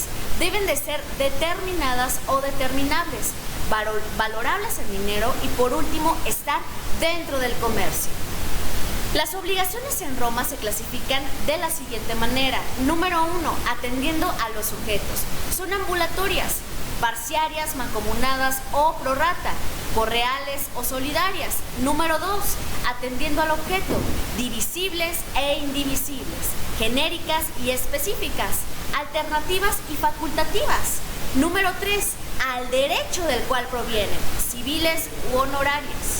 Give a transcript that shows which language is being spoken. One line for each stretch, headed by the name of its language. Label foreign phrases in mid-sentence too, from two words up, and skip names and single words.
Spanish: Deben de ser determinadas o determinables, valorables en dinero y, por último, estar dentro del comercio. Las obligaciones en Roma se clasifican de la siguiente manera. Número 1, atendiendo a los sujetos. Son ambulatorias. parciarias, mancomunadas o
Latin: pro rata,
Spanish: correales o solidarias. Número 2, atendiendo al objeto, divisibles e indivisibles, genéricas y específicas, alternativas y facultativas. Número 3, al derecho del cual provienen, civiles u honorarias.